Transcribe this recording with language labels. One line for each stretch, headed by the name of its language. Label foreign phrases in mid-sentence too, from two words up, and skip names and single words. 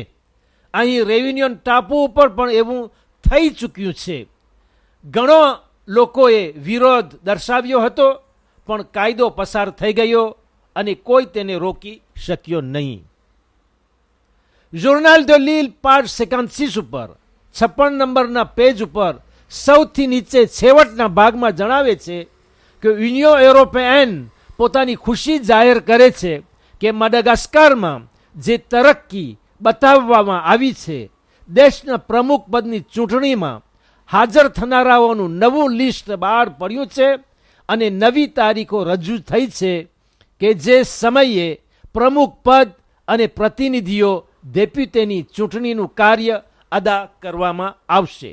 Gujarati: અહીં રેયુનિયન ટાપુ ઉપર પણ એવું થઈ ચૂક્યું છે. ઘણો લોકોએ વિરોધ દર્શાવ્યો હતો, પણ કાયદો પસાર થઈ ગયો અને કોઈ તેને રોકી શક્યો નહીં. જોર્નાલ de Lille page 56 ઉપર 56 નંબરના પેજ ઉપર સૌથી નીચે છેવટના ભાગમાં જણાવે છે કે યુનિયન યુરોપિયન પોતાની ખુશી જાહેર કરે છે કે મડાગાસ્કારમાં જે તરક્કી બતાવવામાં આવી છે દેશના પ્રમુખ પદની ચૂંટણીમાં હાજર થનારાઓનું નવું લિસ્ટ બહાર પડ્યું છે અને નવી તારીખો રજૂ થઈ છે કે જે સમયે પ્રમુખ પદ અને પ્રતિનિધિઓ ડેપ્યુટેની ચૂંટણીનું કાર્ય અદા કરવામાં આવશે.